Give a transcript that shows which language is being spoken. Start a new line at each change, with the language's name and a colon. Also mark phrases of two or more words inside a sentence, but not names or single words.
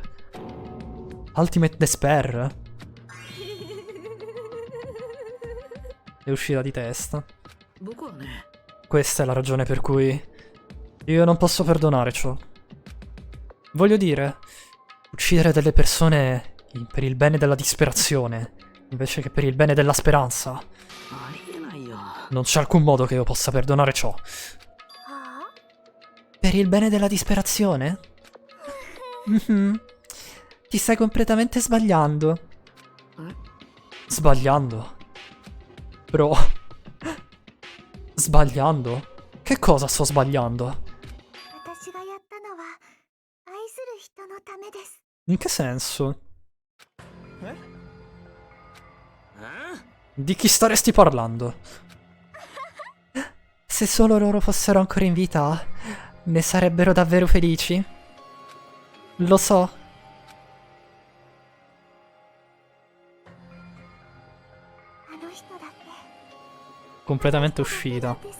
English: Ultimate Despair?
Italian: È uscita di testa. Questa è la ragione per cui io non posso perdonare ciò. Voglio dire, uccidere delle persone per il bene della disperazione, invece che per il bene della speranza.
Japanese: ありえないよ。
Italian: Non c'è alcun modo che io possa perdonare ciò. Per il bene della disperazione? Mhm. Ti stai completamente sbagliando. Sbagliando? Bro. Sbagliando? Che cosa sto sbagliando?
Japanese: 私がやったのは愛する人のためです。
Italian: In che senso? Di chi staresti parlando? Se solo loro fossero ancora in vita, ne sarebbero davvero felici? Lo so. Completamente uscita.